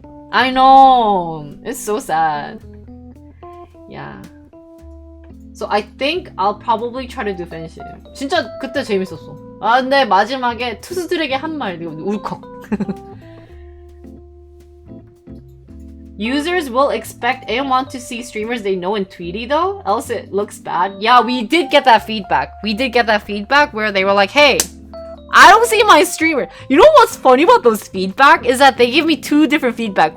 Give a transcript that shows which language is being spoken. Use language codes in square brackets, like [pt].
[en] I know. It's so sad. Yeah. So I think I'll probably try to do Benshim. [ko] 진짜 그때 재밌었어. 아 근데 마지막에 투수들에게 한 말 울컥. [en] Users will expect and want to see streamers they know in Tweety though, else it looks bad. Yeah, we did get that feedback. Where they were like, hey, I don't see my streamer. You know what's funny about those feedback is that they give me two different feedback.